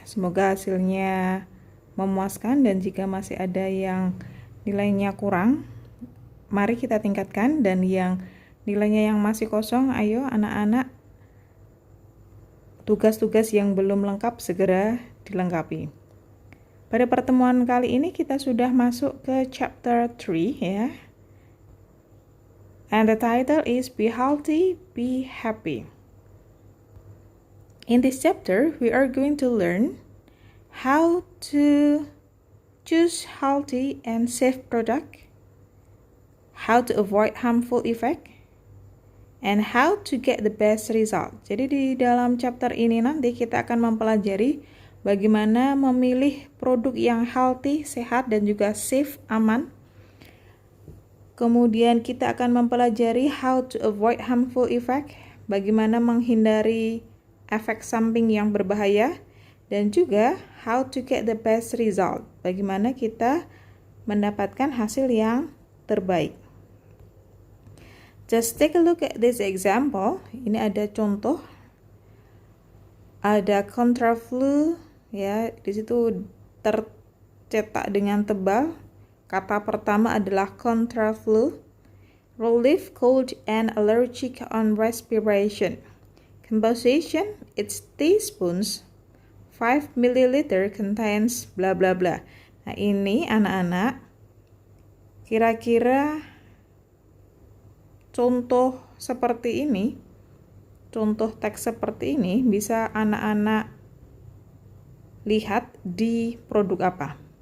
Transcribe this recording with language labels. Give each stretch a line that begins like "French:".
Indonesian: Semoga hasilnya memuaskan dan jika masih ada yang nilainya kurang, mari kita tingkatkan, dan yang nilainya yang masih kosong, ayo anak-anak, tugas-tugas yang belum lengkap segera dilengkapi. Pada pertemuan kali ini kita sudah masuk ke chapter 3 ya.
English: And the title is Be Healthy, Be Happy. In this chapter, we are going to learn how to choose healthy and safe product, how to avoid harmful effect, and how to get the best result.
Indonesian: Jadi di dalam chapter ini nanti kita akan mempelajari bagaimana memilih produk yang healthy, sehat, dan juga safe, aman. Kemudian kita akan mempelajari
English: how to avoid harmful effect,
Indonesian: bagaimana menghindari efek samping yang berbahaya, dan juga
English: how to get the best result,
Indonesian: bagaimana kita mendapatkan hasil yang terbaik.
English: Just take a look at this example.
Indonesian: Ini ada contoh. Ada contraflu ya, di situ tercetak dengan tebal. Kata pertama adalah contraflu.
English: Relief cold and allergic on respiration. Composition, it's teaspoons. 5 ml contains bla bla bla.
Indonesian: Nah, ini anak-anak kira-kira contoh seperti ini, contoh teks seperti ini bisa anak-anak lihat di produk apa.